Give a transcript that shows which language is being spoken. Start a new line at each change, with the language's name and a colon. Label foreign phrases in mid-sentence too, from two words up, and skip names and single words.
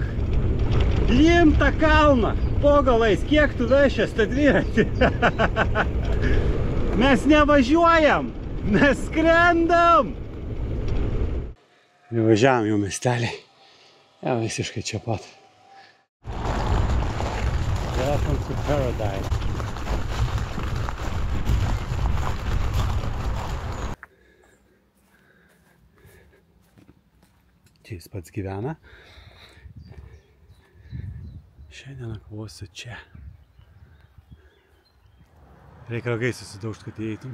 Lithuanian: Imk tą kalną! Po galais, kiek tu vešęs tą dviratį? Mes nevažiuojam! Mes skrendam! Važiavam jau miestelį. Jau visiškai čia pat.
English: Welcome to paradise.
Lithuanian: Čia jis pats gyvena. Šiandien nakvosiu čia. Reikia ragais susidaužt, kad įeitum.